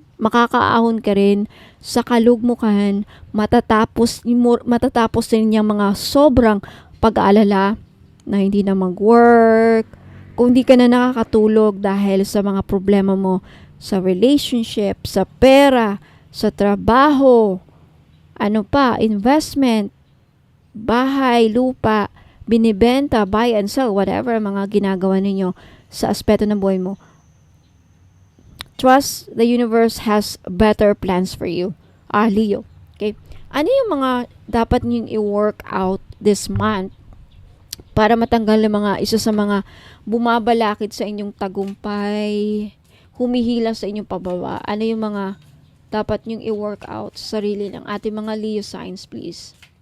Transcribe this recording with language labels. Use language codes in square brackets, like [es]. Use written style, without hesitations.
[tl] Makakaahon ka rin sa kalugmukan, matatapos din yung mga sobrang pag-aalala na hindi na mag-work, kung di ka na nakakatulog dahil sa mga problema mo sa relationship, sa pera, sa trabaho, ano pa, investment, bahay, lupa, binibenta, [en] buy and sell, whatever [tl] mga ginagawa ninyo sa aspeto ng buhay mo. [en] Trust the universe has better plans for you. Leo. Okay? [tl] Ano yung mga dapat nyo i-work out this month para matanggal ng mga isa sa mga bumabalakid sa inyong tagumpay, humihila sa inyong pababa? Ano yung mga dapat nyong i-work out sa sarili ng ating mga Leo signs, please?